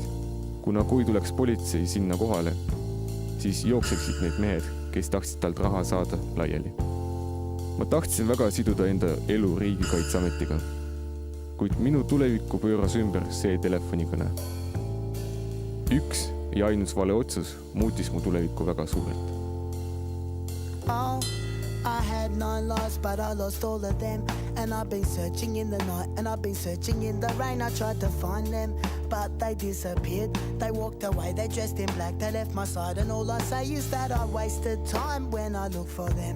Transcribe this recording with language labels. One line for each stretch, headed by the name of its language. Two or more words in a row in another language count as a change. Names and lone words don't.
Estonian: Kuna kui tuleks politsei sinna kohale, siis jookseksid need mehed, kes tahtsid talt raha saada laiali. Ma tahtsin väga siduda enda elu Riigikaitseametiga, kuid minu tulevikku pööras ümber see telefonikõne. Üks ja ainus vale otsus muutis mu tulevikku väga suurelt.
English: Oh, I had 9 lives, but I lost all of them. And I've been searching in the night, and I've been searching in the rain. I tried to find them, but they disappeared. They walked away, they dressed in black, they left my side. And all I say is that I wasted time when I look for them.